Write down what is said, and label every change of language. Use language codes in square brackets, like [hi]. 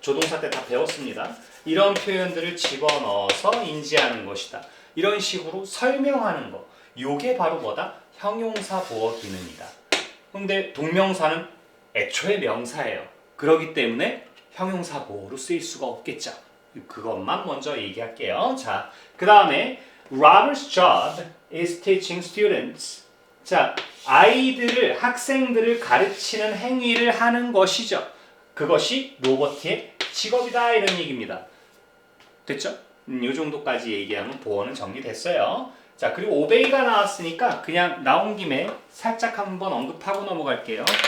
[ko] 조동사 때 다 배웠습니다. 이런 표현들을 집어넣어서 인지하는 것이다. 이런 식으로 설명하는 거. 요게 바로 뭐다? 형용사 보어 기능이다. 근데 동명사는 애초에 명사예요. 그렇기 때문에 형용사 보어로 쓰일 수가 없겠죠. 그것만 먼저 얘기할게요. 자, 그 다음에 [en] Robert's job is teaching students. [ko] 자, 아이들을, 학생들을 가르치는 행위를 하는 것이죠. 그것이 로버트의 직업이다 이런 얘기입니다. 됐죠? 이 정도까지 얘기하면 보어는 정리됐어요. 자, 그리고 obey가 나왔으니까 그냥 나온 김에 살짝 한번 언급하고 넘어갈게요.